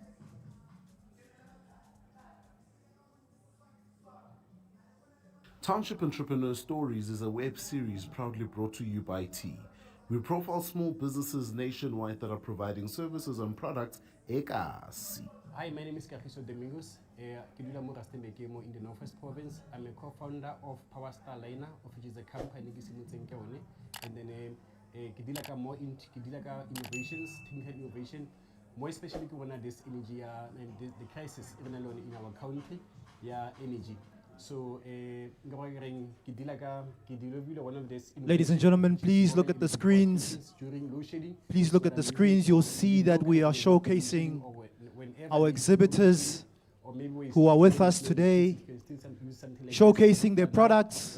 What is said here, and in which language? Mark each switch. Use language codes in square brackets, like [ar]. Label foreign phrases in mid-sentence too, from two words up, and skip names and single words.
[en] Township Entrepreneur Stories is a web series proudly brought to you by T. We profile small businesses nationwide that are providing services and products. Hi, my name is Kagiso Domingos. [tn] Ke dula mo Rustenburg mo [en] in the Northwest Province. I'm a co-founder of Power Star Liner, which is a company [tn] ke simotseng ke one. [en] And then [tn] ke dila ka [en] innovations, technical innovation. More especially [tn] ke bona [en] this energy and the crisis even alone in our country, energy. So one of this. Ladies and gentlemen, please look at the screens. Please look at the screens. You'll see that we are showcasing our exhibitors who are with us today, showcasing their products,